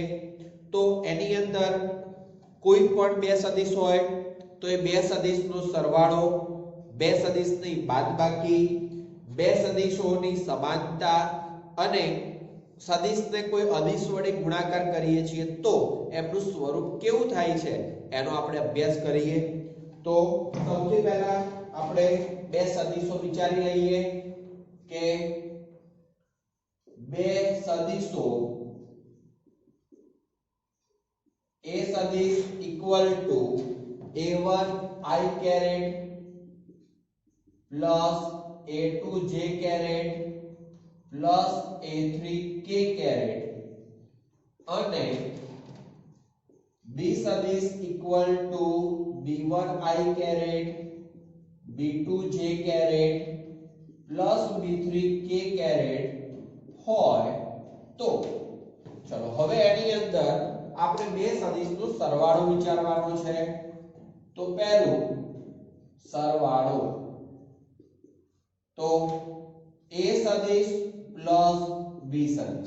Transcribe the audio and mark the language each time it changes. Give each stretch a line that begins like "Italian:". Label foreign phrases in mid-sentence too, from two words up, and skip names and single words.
Gujarati: તો એની અંદર કોઈ પણ બે સદિશ હોય તો એ બે સદિશનો સરવાળો, બે સદિશની બાદબાકી, બે સદિશોની સમાનતા અને સદિશને કોઈ અદિશ વડે ગુણાકાર કરીએ છીએ તો એનું સ્વરૂપ કેવું થાય છે એનો આપણે અભ્યાસ કરીએ. તો સૌથી પહેલા આપણે બે સદિશો વિચારી લઈએ કે બે સદિશો A સદિશ
English: equal to A1 I caret plus A2 J caret plus A3 K caret
Gujarati: અને B સદિશ
English: equal to B1 I caret B2 J caret plus B3 K caret
Gujarati: હોય તો ચલો હવે એની અંદર આપણે બે સદિશનો સરવાળો વિચારવાનો છે. તો પહેલું સરવાળો, તો A સદિશ પ્લસ B સદિશ.